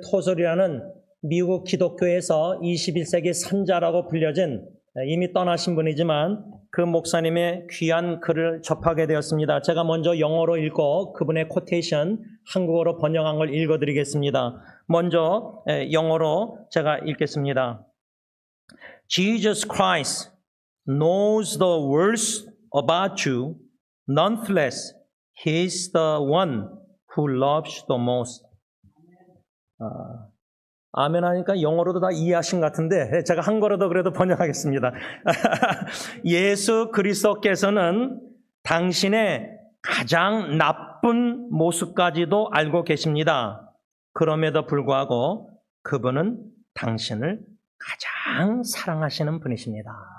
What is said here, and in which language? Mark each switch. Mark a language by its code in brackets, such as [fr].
[ko] 토절이라는 미국 기독교에서 21세기 선자라고 불려진 이미 떠나신 분이지만 그 목사님의 귀한 글을 접하게 되었습니다. 제가 먼저 영어로 읽고 그분의 코테이션 한국어로 번역한 걸 읽어드리겠습니다. 먼저 영어로 제가 읽겠습니다. [en] Jesus Christ knows the worst about you. Nonetheless, He is the one who loves you the most. [ko] 아멘 하니까 영어로도 다 이해하신 것 같은데 제가 한국어로도 그래도 번역하겠습니다. 예수 그리스도께서는 당신의 가장 나쁜 모습까지도 알고 계십니다. 그럼에도 불구하고 그분은 당신을 가장 사랑하시는 분이십니다.